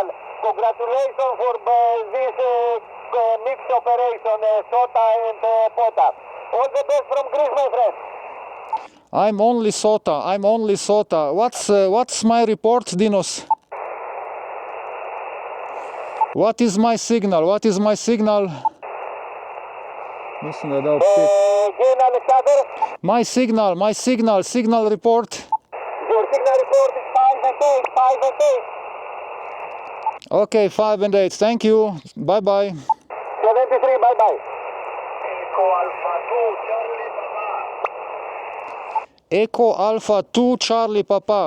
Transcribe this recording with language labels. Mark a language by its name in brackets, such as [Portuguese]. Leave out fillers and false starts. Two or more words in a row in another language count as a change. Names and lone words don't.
[English] Congratulations for this mixed operation, SOTA and POTA. All the best from Greece, my friend. I'm only SOTA. What's my report, Dinos? What is my signal? [Slovenian] Mislim, da je dal 5. [English] Again, Alexander. My signal report. Your signal report is 5 and 8, 5 and 8. Okay, 5 and 8, thank you. Bye-bye. 73, bye-bye. Echo Alpha 2, Charlie Papa.